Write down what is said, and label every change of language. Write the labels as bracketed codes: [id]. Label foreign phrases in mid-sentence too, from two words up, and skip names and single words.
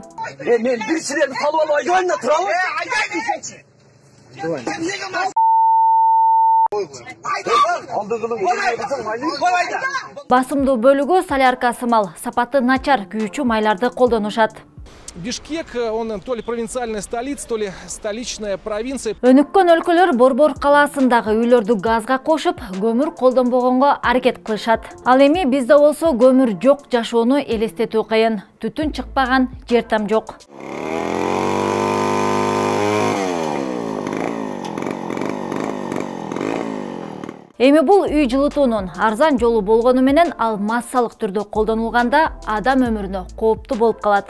[ky] Мен бир силерди салып алып айдайын да турабы? Басымдуу бөлүгү солярка сымал, сапаты начар күйүүчү майларды колдонушат. [ru] Бишкек, он то ли провинциальная столица, то ли столичная провинция. [ky] Өнүккөн өлкөлөр Борбор калаасындагы үйлөрдү газга кошуп, көмүр колдонбогонго аракет кылышат. Ал эми бизде болсо көмүр жок жашоону элестетүү кыйын. Түтүн чыкпаган жер там жок. Эми бул үй жылытуунун арзан жолу болгону менен ал массалык түрдө колдонулганда адам өмүрүнө кооптуу болуп калат.